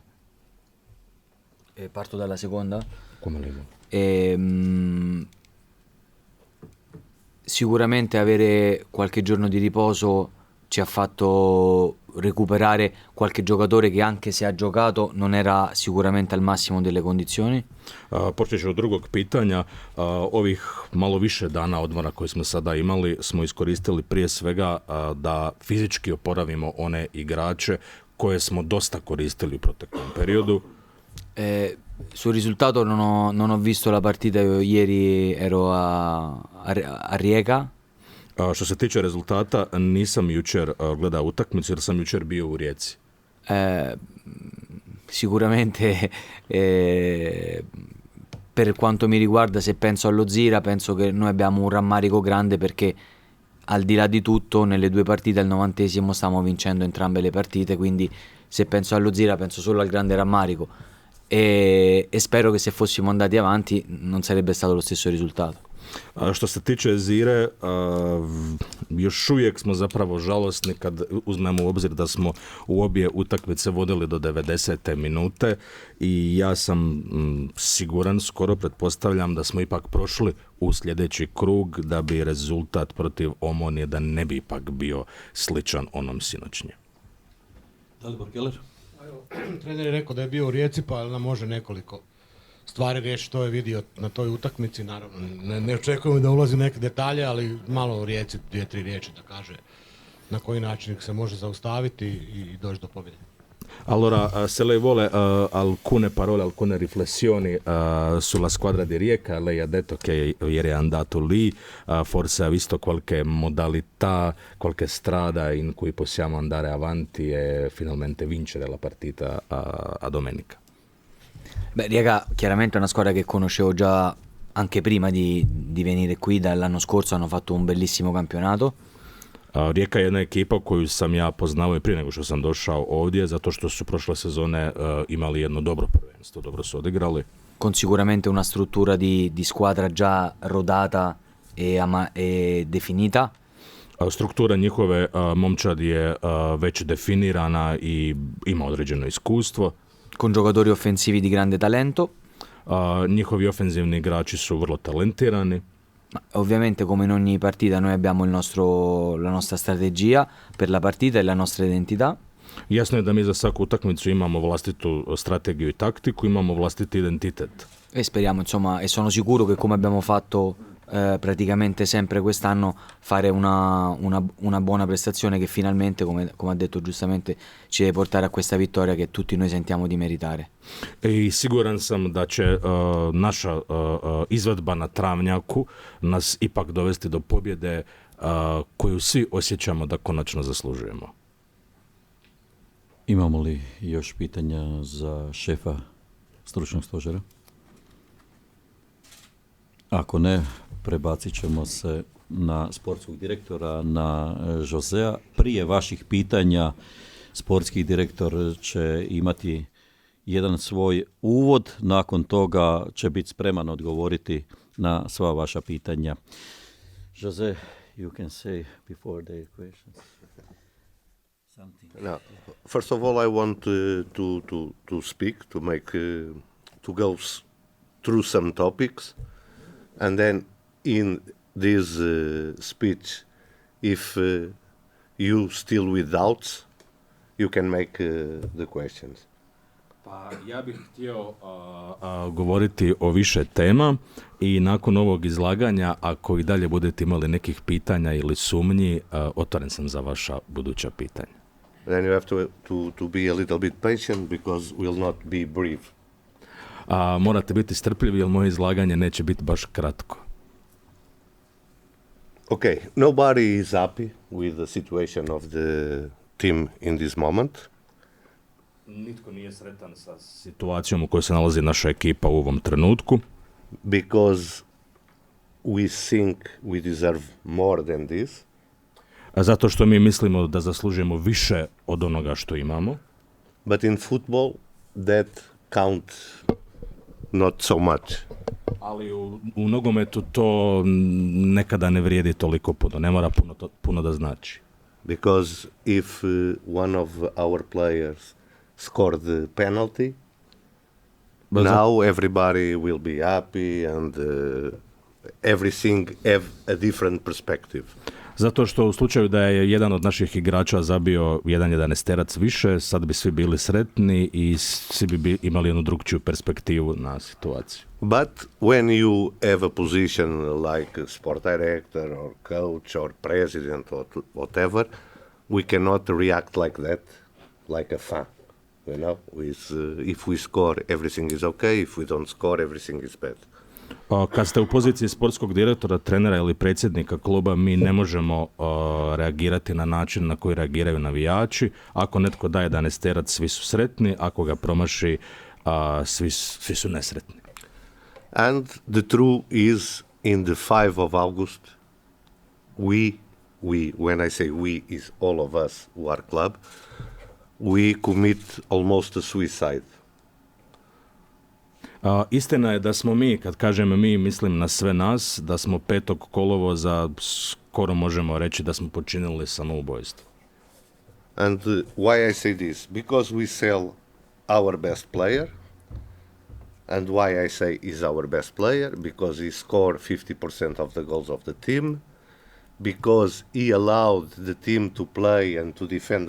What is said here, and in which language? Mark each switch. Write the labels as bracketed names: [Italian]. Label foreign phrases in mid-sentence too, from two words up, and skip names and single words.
[Italian] Parto dalla seconda. Come lei vuole. Sicuramente avere qualche giorno di riposo ci ha fatto recuperare qualche giocatore che anche se ha giocato non era sicuramente al massimo delle condizioni. [Croatian] Počet ću od drugog pitanja. Ovih malo više dana odmora koje smo sada imali smo iskoristili prije svega da fizički oporavimo one igrače koje smo dosta koristili u proteklom periodu. [Italian] Sul risultato non ho visto la partita, io ieri ero a Rijeka. [Croatian] Što se tiče rezultata, nisam jučer gledao utakmicu jer sam jučer bio u Rijeci. [Italian] Sicuramente per quanto mi riguarda, se penso allo Zira, penso che noi abbiamo un rammarico grande perché al di là di tutto nelle due partite al 90esimo stiamo vincendo entrambe le partite, quindi se penso allo Zira penso solo al grande rammarico e spero che se fossimo andati avanti non sarebbe stato lo stesso risultato. [Croatian] Što se tiče Zire, još uvijek smo zapravo žalosni kad uzmemo u obzir da smo u obje utakmice vodili do 90. minute i ja sam siguran, skoro pretpostavljam da smo ipak prošli u sljedeći krug da bi rezultat protiv Omonije da ne bi ipak bio sličan onom sinoćnjem. Dalibor Keller. Trener je rekao da je bio u Rijeci, pa nam može nekoliko stvari reći što je vidio na toj utakmici. Naravno, ne očekujemo da ulazi u neke detalje, ali malo u Rijeci, 2-3 riječi da kaže na koji način se može zaustaviti i doći do pobjede. [Italian] Allora, se lei vuole alcune parole, alcune riflessioni sulla squadra di Rijeka, lei ha detto che ieri è andato lì, forse ha visto qualche modalità, qualche strada in cui possiamo andare avanti e finalmente vincere la partita a domenica. Beh, Rijeka chiaramente è una squadra che conoscevo già anche prima di venire qui, dall'anno scorso hanno fatto un bellissimo campionato. [Croatian] Rijeka je jedna ekipa koju sam ja poznao i prije nego što sam došao ovdje, zato što su prošle sezone imali jedno dobro prvenstvo, dobro su odigrali. [Italian] con sicuramente una struttura di squadra già rodata e definita. [Croatian] Struktura njihove momčadi je već definirana i ima određeno iskustvo. [Italian] Con giocatori offensivi di grande talento. [Croatian] Njihovi ofenzivni igrači su vrlo talentirani. [Italian] Ovviamente come in ogni partita noi abbiamo la nostra strategia per la partita e la nostra identità. [Croatian] Jasno je da mi za svaku utakmicu imamo vlastitu strategiju i taktiku, imamo vlastiti identitet. [Italian] E speriamo, insomma, e sono sicuro che come abbiamo fatto praticamente sempre quest'anno, fare una buona prestazione che finalmente, come ha detto giustamente, ci deve portare a questa vittoria che tutti noi sentiamo di meritare. [Croatian] I siguran sam da će naša izvedba na travnjaku nas ipak dovesti do pobjede koju svi osjećamo da konačno zaslužujemo. Imamo li još pitanja za šefa stručnog stožera? Ako ne, prebacit ćemo se na sportskog direktora, na Josea. Prije vaših pitanja sportski direktor će imati jedan svoj uvod, nakon toga će biti spreman odgovoriti na sva vaša pitanja. [English] Jose, you can say before the questions. Now, first of all, I want to speak, to make, to go through some topics, and then in this speech, if you still with doubts, you can make the questions. [Croatian] Pa ja bih htio govoriti o više tema i nakon ovog izlaganja, ako i dalje budete imali nekih pitanja ili sumnji, otvoren sam za vaša buduća pitanja. [English] Then you have to be a little bit patient because we'll not be brief. [Croatian] Morate biti strpljivi jer moje izlaganje neće biti baš kratko. [English] Okay, nobody is happy with the situation of the team in this moment. [Croatian] Nitko nije sretan sa situacijom u kojoj se nalazi naša ekipa u ovom trenutku. [English] Because we think we deserve more than this. [Croatian] Zato što mi mislimo da zaslužujemo više od onoga što imamo. [English] But in football that count not so much. [Croatian] Ali u nogometu to nekada ne vrijedi toliko puno, ne mora puno da znači. [English] Because if one of our players scored the penalty, now everybody will be happy and everything have a different perspective. [Croatian] Zato što u slučaju da je jedan od naših igrača zabio jedan 11-terac više, sad bi svi bili sretni i svi bi imali jednu drugčiju perspektivu na situaciju. [English] But when you have a position like sport director or coach or president or whatever, we cannot react like that, like a fan. You know, if we score, everything is okay. If we don't score, everything is bad. [Croatian] Kad ste u poziciji sportskog direktora, trenera ili predsjednika kluba, mi ne možemo reagirati na način na koji reagiraju navijači. Ako netko daje 11-terac, svi su sretni. Ako ga promaši, svi su nesretni. [English] And the truth is, in the 5 of August, we, when I say we, is all of us who are club, we commit almost a suicide. [Croatian] Istina je da smo mi, kad kažem mi, mislim na sve nas, da smo 5. kolovoza skoro možemo reći da smo počinili samoubojstvo. [English] And why I say this? Because we sell our best player. And why I say is our best player? Because he scored 50% of the goals of the team. Because he allowed the team to play and to defend.